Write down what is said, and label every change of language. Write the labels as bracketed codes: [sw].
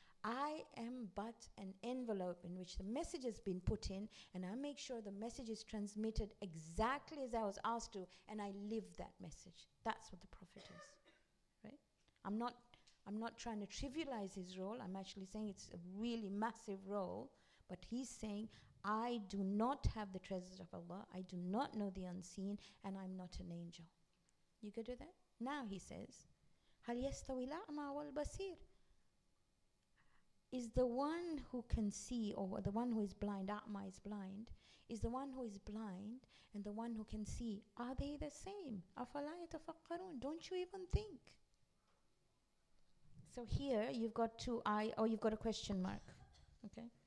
[en] I am but an envelope in which the message has been put in, and I make sure the message is transmitted exactly as I was asked to, and I live that message. That's what the Prophet is, right? I'm not trying to trivialize his role. I'm actually saying it's a really massive role, but he's saying, I do not have the treasures of Allah, I do not know the unseen, and I'm not an angel. You good with that? Now he says, [ar] هَلْ يَسْتَوِي الْأَعْمَى وَالْبَصِيرُ. [en] Is the one who can see, or the one who is blind, A'ma is blind, is the one who is blind and the one who can see, are they the same? [ar] أَفَلَا يَتَفَكَّرُونَ. [en] Don't you even think? So here you've got you've got a question mark. Okay?